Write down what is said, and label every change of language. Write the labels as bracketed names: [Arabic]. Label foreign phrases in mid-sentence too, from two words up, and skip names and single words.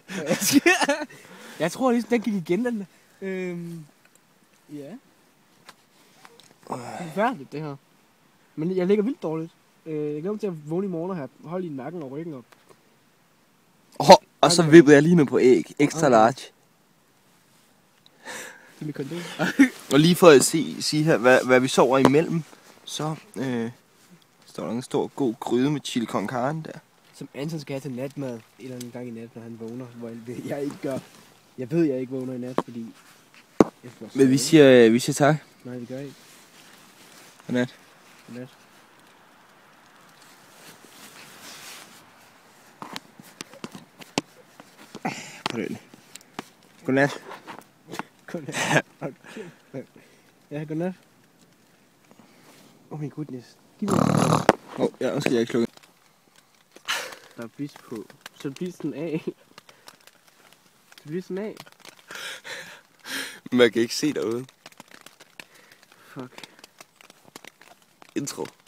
[Danish] Jeg tror lige, den gik igen, den der. Ja. Det er forfærdeligt, det her. Men jeg ligger vildt dårligt. Jeg glæder mig til at vågne i morgen og have hold i nakken og ryggen op. Og så vippede jeg lige nu på æg. [English] Extra large. [Danish] Det er mit kondom. Og lige for at sige her, hvad vi sover imellem, så står der en stor god gryde med chili con carne der. Som Anton skal have til natmad en eller anden gang i nat, når han vågner. Hvor jeg ikke gør. Jeg ved, jeg ikke vågner i nat, fordi... Men vi siger tak. Nej, det gør jeg ikke. Godnat. Godnat. Godnat. Godnat. Ja, godnat. [English] Oh my goodness. [Danish] Giv mig Ja, nu skal jeg ikke slukke. Der er bis på. Så bisen af. Så bisen af. Man kan ikke se derude. Fuck. Intro.